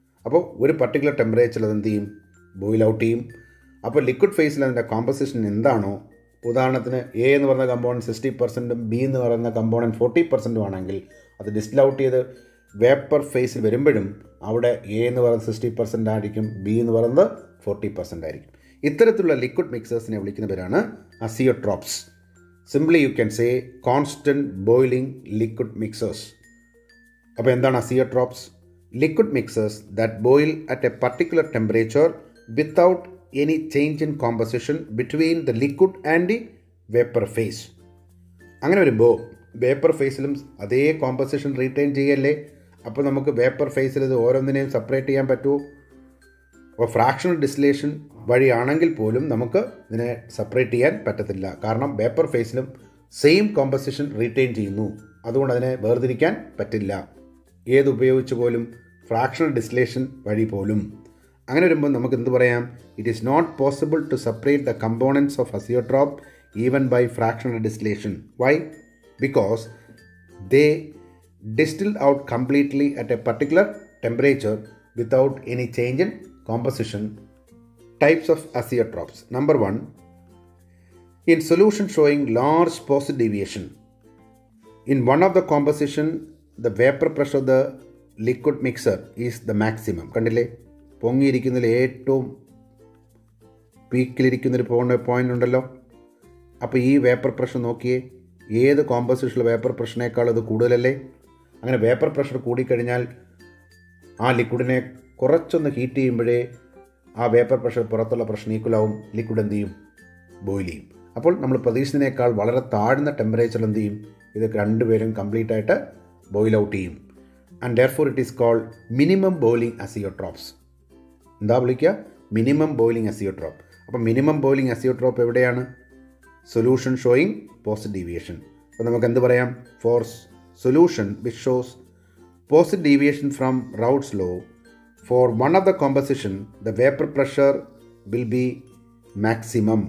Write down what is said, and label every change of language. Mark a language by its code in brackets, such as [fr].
[ml] അപ്പോൾ ഒരു പർട്ടിക്കുലർ ടെമ്പറേച്ചറിൽ അത് എന്ത് ചെയ്യും? ബോയിൽ ഔട്ട് ചെയ്യും. അപ്പോൾ ലിക്വിഡ് ഫേസിൽ അതിൻ്റെ കോമ്പസിഷൻ എന്താണോ, ഉദാഹരണത്തിന് എ എന്ന് പറയുന്ന കമ്പോണൻറ്റ് 60%ഉം ബി എന്ന് പറയുന്ന കമ്പോണൻറ്റ് 40%ഉം ആണെങ്കിൽ അത് ഡിസ്റ്റിൽ ഔട്ട് ചെയ്ത് വേപ്പർ ഫേസിൽ വരുമ്പോഴും അവിടെ എ എന്ന് പറയുന്നത് 60% ആയിരിക്കും, ബി എന്ന് പറയുന്നത് 40% ആയിരിക്കും. ഇത്തരത്തിലുള്ള ലിക്വിഡ് മിക്സേഴ്സിനെ വിളിക്കുന്ന പേരാണ് azeotropes. [en] Simply you can say constant boiling liquid mixers. [ml] അപ്പോൾ എന്താണ് azeotropes? [en] Liquid mixers that boil at a particular temperature without any change in composition between the liquid and the vapor phase. [ml] അങ്ങനെ വരുമ്പോൾ vapour ഫേസിലും അതേ composition retain ചെയ്യല്ലേ. അപ്പോൾ നമുക്ക് vapour ഫേസിൽ ഇത് ഓരോന്നിനെയും സെപ്പറേറ്റ് ചെയ്യാൻ പറ്റുമോ? അപ്പോൾ ഫ്രാക്ഷണൽ ഡിസ്റ്റിലേഷൻ വഴിയാണെങ്കിൽ പോലും നമുക്ക് ഇതിനെ സെപ്പറേറ്റ് ചെയ്യാൻ പറ്റത്തില്ല. കാരണം വേപ്പർ ഫേസിലും സെയിം കോമ്പസിഷൻ റീറ്റെയിൻ ചെയ്യുന്നു. അതുകൊണ്ട് അതിനെ വേർതിരിക്കാൻ പറ്റില്ല. ഏതുപയോഗിച്ച് പോലും, ഫ്രാക്ഷണൽ ഡിസ്റ്റിലേഷൻ വഴി പോലും. അങ്ങനെ വരുമ്പോൾ നമുക്ക് എന്ത് പറയാം? [en] It is not possible to separate the components of azeotrope even by fractional distillation. Why? Because they distill out completely at a particular temperature without any change in composition. Types of azeotropes. Number 1, in solution showing large positive deviation. In one of the composition, the vapor pressure of the liquid mixer is the maximum. [ml] കണ്ടില്ലേ, പൊങ്ങിയിരിക്കുന്നതിൽ ഏറ്റവും പീക്കിലിരിക്കുന്നൊരു point ഉണ്ടല്ലോ. അപ്പോൾ ഈ vapour pressure നോക്കിയേ, ഏത് കോമ്പസിഷനിലെ vapour പ്രഷറിനേക്കാൾ അത് കൂടുതലല്ലേ? അങ്ങനെ വേപ്പർ പ്രഷർ കൂടിക്കഴിഞ്ഞാൽ ആ ലിക്വിഡിനെ കുറച്ചൊന്ന് ഹീറ്റ് ചെയ്യുമ്പോഴേ ആ വേപ്പർ പ്രഷർ പുറത്തുള്ള പ്രഷർ ഈക്വലാവും, ലിക്വിഡ് എന്ത് ചെയ്യും? ബോയിൽ ചെയ്യും. അപ്പോൾ നമ്മൾ പ്രതീക്ഷിച്ചതിനേക്കാൾ വളരെ താഴ്ന്ന ടെമ്പറേച്ചറിൽ എന്ത് ചെയ്യും? ഇത് രണ്ടുപേരും കംപ്ലീറ്റ് ആയിട്ട് ബോയിൽ ഔട്ട് ചെയ്യും. [en] And therefore it is called minimum boiling azeotropes. [ml] എന്താ വിളിക്കുക? Minimum boiling azeotrope. അപ്പോൾ മിനിമം ബോയിലിംഗ് അസിയോട്രോപ്പ് എവിടെയാണ്? [en] Solution showing positive deviation. [ml] അപ്പോൾ നമുക്ക് എന്ത് പറയാം? [en] For solution which shows positive deviation from Raoult's law, for one of the composition the vapor pressure will be maximum.